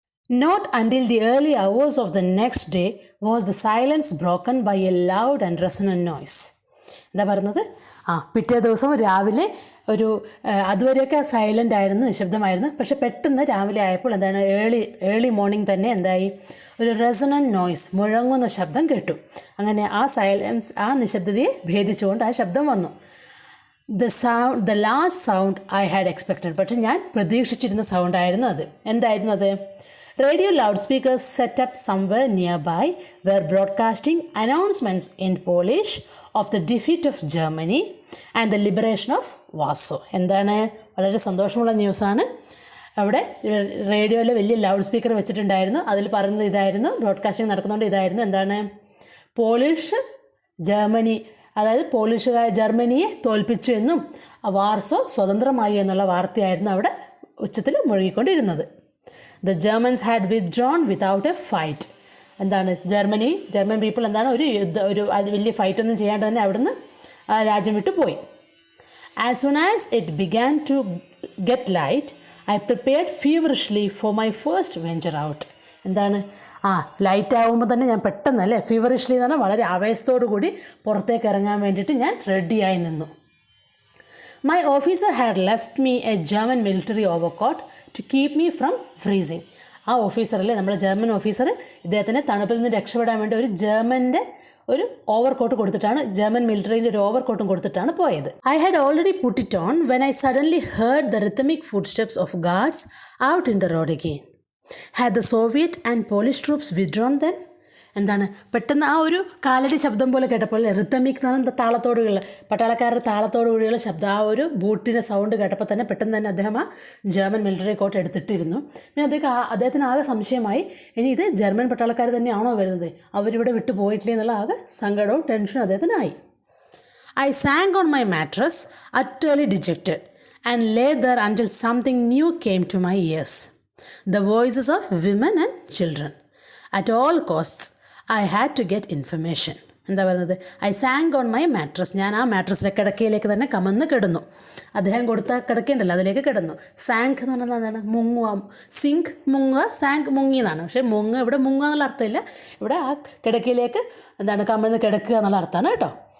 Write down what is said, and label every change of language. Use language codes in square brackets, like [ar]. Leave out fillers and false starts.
[en] Not until the early hours of the next day was the silence broken by a loud and resonant noise. [ml] എന്താ പറയുന്നത്, പിറ്റേ ദിവസം രാവിലെ ഒരു അതുവരെയൊക്കെ silent ആയിരുന്നു, നിശബ്ദമായിരുന്നു. പക്ഷെ പെട്ടെന്ന് രാവിലെ ആയപ്പോൾ എന്താണ്, ഏർലി മോർണിംഗ് തന്നെ എന്തായി, ഒരു റെസൊണൻറ്റ് നോയ്സ്, മുഴങ്ങുന്ന ശബ്ദം കേട്ടു. അങ്ങനെ ആ സൈലൻസ്, ആ നിശബ്ദതയെ ഭേദിച്ചുകൊണ്ട് ആ ശബ്ദം വന്നു. [en] the last sound I had expected. [ml] പക്ഷെ ഞാൻ പ്രതീക്ഷിച്ചിരുന്ന സൗണ്ടായിരുന്നു അത്. എന്തായിരുന്നു അത്? [en] Radio loudspeakers set up somewhere nearby were broadcasting announcements in Polish of the defeat of Germany and the liberation of Warsaw. [ml] എന്താണ്, വളരെ സന്തോഷമുള്ള ന്യൂസാണ്. അവിടെ റേഡിയോയിൽ വലിയ ലൗഡ് സ്പീക്കർ വെച്ചിട്ടുണ്ടായിരുന്നു. അതിൽ പറയുന്നത് ഇതായിരുന്നു, ബ്രോഡ്കാസ്റ്റിംഗ് നടക്കുന്നുണ്ട്, ഇതായിരുന്നു എന്താണ്, പോളിഷ് ജർമ്മനി, അതായത് ജർമ്മനിയെ തോൽപ്പിച്ചു എന്നും വാർസോ സ്വതന്ത്രമായി എന്നുള്ള വാർത്തയായിരുന്നു അവിടെ ഉച്ചത്തിൽ മുഴുകിക്കൊണ്ടിരുന്നത്. [en] The Germans had withdrawn without a fight. [ml] എന്താണ്, ജർമ്മൻ പീപ്പിൾ എന്താണ് ഒരു വലിയ ഫൈറ്റൊന്നും ചെയ്യാണ്ട് തന്നെ അവിടുന്ന് രാജ്യം വിട്ടു പോയി. [en] As soon as it began to get light, I prepared feverishly for my first venture out. [ml] എന്താണ്, ലൈറ്റ് ആകുമ്പോൾ തന്നെ ഞാൻ പെട്ടെന്ന് അല്ലേ, ഫീവറിഷ്ലി എന്ന് പറഞ്ഞാൽ വളരെ ആവേശത്തോടു കൂടി പുറത്തേക്ക് ഇറങ്ങാൻ വേണ്ടിയിട്ട് ഞാൻ റെഡിയായി നിന്നു. [en] My officer had left me a German military overcoat to keep me from freezing. [ml] ആ ഓഫീസറല്ലേ, നമ്മുടെ ജർമ്മൻ ഓഫീസർ, ഇദ്ദേഹത്തിന് തണുപ്പിൽ നിന്ന് രക്ഷപ്പെടാൻ വേണ്ടി ഒരു ജർമ്മൻ്റെ ഒരു ഓവർകോട്ട് കൊടുത്തിട്ടാണ്, ജർമ്മൻ മിലിറ്ററിൻ്റെ ഒരു ഓവർകോട്ടും കൊടുത്തിട്ടാണ് പോയത്. [en] I had already put it on when I suddenly heard the rhythmic footsteps of guards out in the road again. Had the Soviet and Polish troops withdrawn then? [ml] എന്താണ് പെട്ടെന്ന് ആ ഒരു കാലടി ശബ്ദം പോലെ കേട്ടപ്പോൾ റിത്തമിക് എന്ന് താളത്തോടുകൂടിയുള്ള പട്ടാളക്കാരുടെ താളത്തോടുകൂടിയുള്ള ശബ്ദം, ആ ഒരു ബൂട്ടിൻ്റെ സൗണ്ട് കേട്ടപ്പോൾ തന്നെ പെട്ടെന്ന് തന്നെ അദ്ദേഹം ആ ജർമ്മൻ മിലിറ്ററി കോട്ട് എടുത്തിട്ടിരുന്നു. പിന്നെ അദ്ദേഹത്തിന് ആകെ സംശയമായി, ഇനി ഇത് ജർമ്മൻ പട്ടാളക്കാർ തന്നെയാണോ വരുന്നത്, അവരിവിടെ വിട്ടു പോയിട്ടില്ലേ എന്നുള്ള ആകെ സങ്കടവും ടെൻഷനും അദ്ദേഹത്തിനായി. [en] I sank on my mattress, utterly dejected, and lay there until something new came to my ears. The voices of women and children. At all costs, I had to get information. [ml] എന്താ പറയുന്നത്, [en] I sank on my mattress, [ml] ഞാൻ ആ മാട്രസിലെ കിടക്കയിലേക്ക് തന്നെ കമന്ന് കിടന്നു. അദ്ദേഹം കൊടുത്ത കിടക്കയുണ്ടല്ലോ അതിലേക്ക് കിടന്നു. സാങ്ക് എന്ന് പറഞ്ഞാൽ എന്താണ്, മുങ്ങുക, സിങ്ക് മുങ്ങുക, സാങ്ക് മുങ്ങി എന്നാണ്. പക്ഷേ ഇവിടെ മുങ്ങുക എന്നുള്ള അർത്ഥമില്ല, ഇവിടെ ആ കിടക്കയിലേക്ക് എന്താണ് കമന്ന് കിടക്കുക എന്നുള്ള അർത്ഥമാണ് കേട്ടോ.